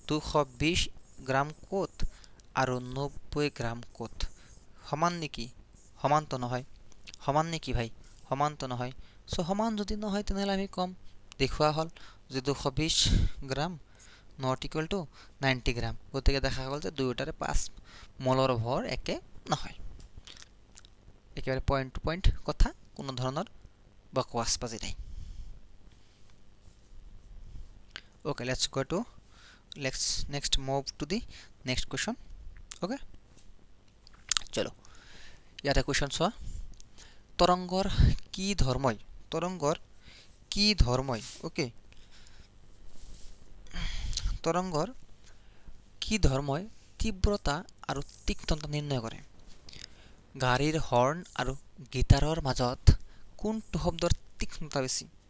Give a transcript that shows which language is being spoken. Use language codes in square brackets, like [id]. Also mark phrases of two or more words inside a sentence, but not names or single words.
[as] 220 গ্রাম ক'ত আৰু 90 গ্রাম ক'ত সমান নেকি সমান তো নহয় সমান নে কি ভাই সমান তো নহয় সো সমান যদি নহয় তেনেহ'লে আমি কম দেখুওৱা হ'ল যে 220 গ্ৰাম [en] not equal to [as] 90 গ্ৰাম গতিকে দেখা গ'ল যে দুয়োটাৰে 5 মলৰ ভৰ একে নহয় একেবাৰে [en] point to point [as] কথা কোনো ধৰণৰ বকৱাস বাজি নাই [en] okay let's next move to the next question okay [as] চলো ইয়াতে [en] question [as] চোৱা তৰংগৰ কি ধৰ্মই okay তৰংগৰ কি ধৰ্মই তীব্ৰতা আৰু তীক্ষ্ণতা নিৰ্ণয় কৰে গাড়ীৰ হৰ্ণ আৰু গিটাৰৰ মাজত কোনটো শব্দৰ তীক্ষ্ণতা বেছি